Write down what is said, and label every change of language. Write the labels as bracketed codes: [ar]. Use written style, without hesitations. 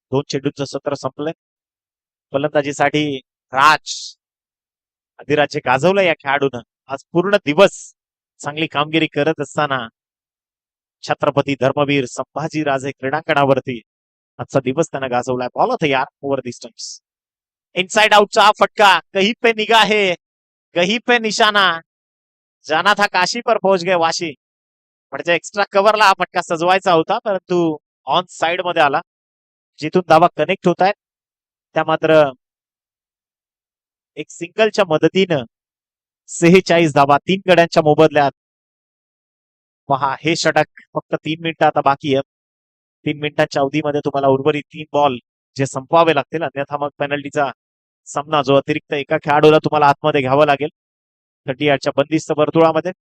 [mr] 2 चेंडूंचं सत्र संपलंय. फलंदाजीसाठी अधिराज्य गाजवलं या खेळाडूनं. आज पूर्ण दिवस चांगली कामगिरी करत असताना छत्रपती धर्मवीर संभाजीराजे क्रीडांगणावरती आजचा दिवस त्यानं गाजवलाय. बॉल तयार ओव्हर दी स्टम्प्स. इनसाइड आउटचा हा फटका, [hi] कहीं पे निगाह है कहीं पे निशाना, जाना था काशी पर पहुंच गए वाशी. [mr] म्हणजे एक्स्ट्रा कव्हरला हा फटका सजवायचा होता, परंतु ऑन साइड मध्ये आला. जिथून धावा कनेक्ट होत आहेत त्या मात्र एक सिंगलच्या मदतीनं 46 धावा 3 गड्यांच्या मोबदल्यात. पहा, हे षटक फक्त 3 मिनिटं आता बाकी आहेत. 3 मिनिटांच्या अवधीमध्ये तुम्हाला उर्वरित 3 बॉल जे संपवावे लागतील, अन्यथा मग पेनल्टीचा सामना जो अतिरिक्त एका खेळाडूला तुम्हाला आतमध्ये घ्यावं लागेल 38च्या बंदिस्त वर्तुळामध्ये.